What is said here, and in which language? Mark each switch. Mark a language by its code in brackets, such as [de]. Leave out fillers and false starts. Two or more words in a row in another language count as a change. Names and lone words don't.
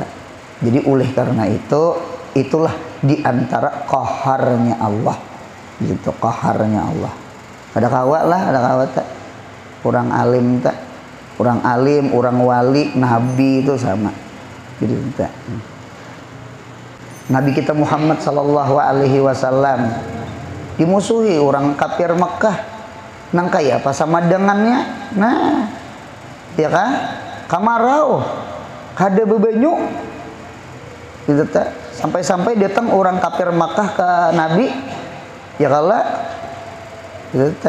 [id] Jadi oleh karena itu, itulah diantara qaharnya Allah, gitu, qaharnya Allah. [bjn] Ada kawat lah, ada kawat tak. Orang alim tak, orang alim, orang wali, nabi itu sama, gitu tak. [id] Nabi kita Muhammad [ar] صلى الله عليه وسلم [id] dimusuhi orang kafir Mekah. [bjn] Nang kaya apa sama dengannya? Nah, ya kan? Kamarau, kada bebanyu, gitu tak. Sampai-sampai datang orang kafir Mekah ke Nabi, ya kala, gitu tak.